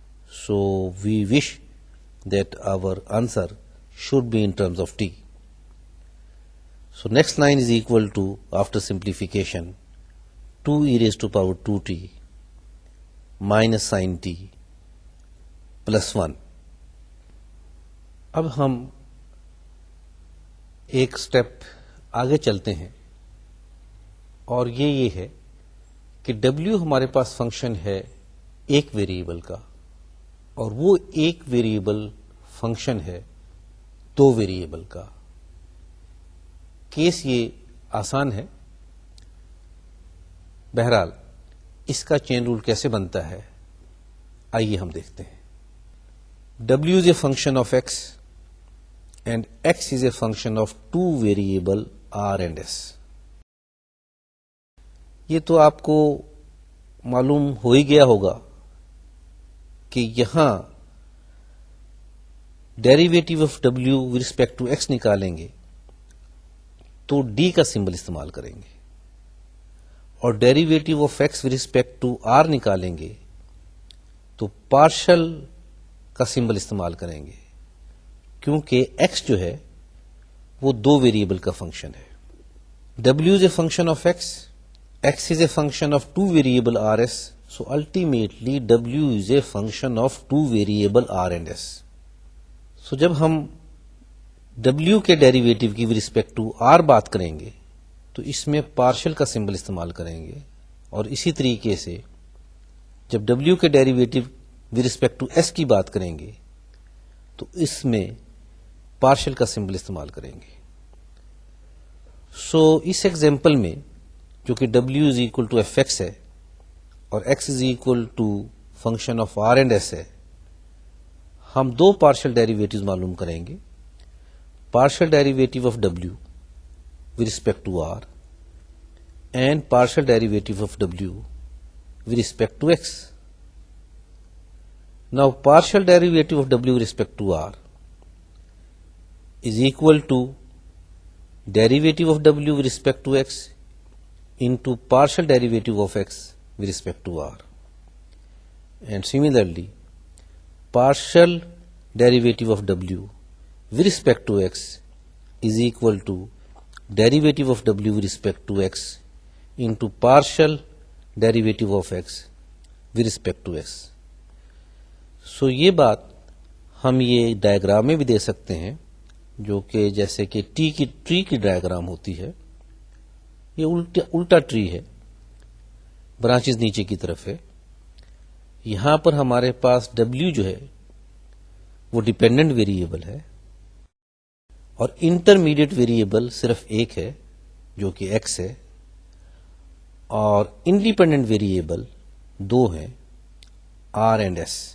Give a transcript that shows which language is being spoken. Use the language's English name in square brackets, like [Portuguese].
[English] So we wish that our answer should be in terms of t. So next line is equal to, after simplification, 2 e raised to power 2t minus sin t plus 1. [Urdu] اب ہم ایک step آگے چلتے ہیں, اور یہ ہے کہ w ہمارے پاس فنکشن ہے ایک ویریبل کا, اور وہ ایک ویریبل فنکشن ہے دو ویریبل کا. کیس یہ آسان ہے. بہرحال اس کا چین رول کیسے بنتا ہے آئیے ہم دیکھتے ہیں. [English] w is a function of x and x is a function of two variable r and s. [Urdu] یہ تو آپ کو معلوم ہو ہی گیا ہوگا کہ یہاں derivative of w [English] with respect to x [Urdu] نکالیں گے تو d کا سمبل استعمال کریں گے, اور derivative of x [English] with respect to r [Urdu] نکالیں گے تو پارشل کا سمبل استعمال کریں گے, کیونکہ x جو ہے وہ دو ویریبل کا فنکشن ہے. [English] w is a function of x is a function of two variable rs, so ultimately w is a function of two variable r and s. [Urdu] So جب ہم w کے ڈیریویٹو کی [English] with respect to r [Urdu] بات کریں گے تو اس میں partial کا سمبل استعمال کریں گے, اور اسی طریقے سے جب w کے derivative [English] with respect to s [Urdu] کی بات کریں گے تو اس میں پارشل کا سمبل استعمال کریں گے. سو اس ایگزامپل میں جو کہ [English] w is equal to fx [Urdu] ہے اور [English] x is equal to function of r and s [Urdu] ہے, ہم دو پارشل ڈیریویٹیوز معلوم کریں گے. [English] Partial derivative of w with respect to r and partial derivative of w with respect to x. Now partial derivative of w with respect to r is equal to derivative of w with respect to x into partial derivative of x with respect to r. And similarly, partial derivative of w with respect to x is equal to derivative of w with respect to x into partial derivative of x with respect to x. [Urdu] سو یہ بات ہم یہ diagram میں بھی دے سکتے ہیں، جو کہ جیسے کہ ٹری کی ڈائیگرام ہوتی ہے، یہ الٹا ٹری ہے، برانچز نیچے کی طرف ہے. یہاں پر ہمارے پاس W جو ہے وہ ڈیپینڈنٹ ویریبل ہے اور انٹرمیڈیٹ ویریبل صرف ایک ہے جو کہ x ہے، اور انڈیپینڈنٹ ویریبل دو ہیں r اینڈ s.